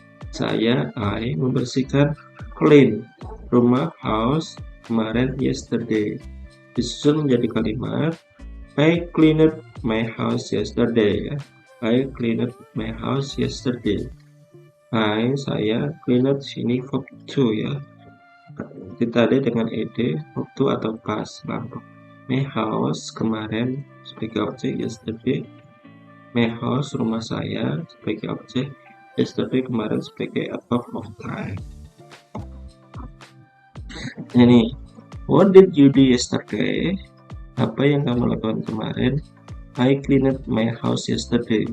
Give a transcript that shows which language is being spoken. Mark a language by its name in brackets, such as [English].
[Indonesian] Saya, I, membersihkan, clean, rumah, house, kemarin, yesterday. Disusun menjadi kalimat, [English] I cleaned my house yesterday. Ya. I cleaned my house yesterday. [Indonesian] Saya cleaned sini verb 2, ya. Kita ada dengan ed, verb 2 atau past lampau. [English] My house [Indonesian] kemarin sebagai objek, yesterday. [English] My house [Indonesian] rumah saya sebagai objek, yesterday kemarin sebagai adverb of time. [English] Ini what did you do yesterday? [Indonesian] Apa yang kamu lakukan kemarin? [English] I cleaned my house yesterday.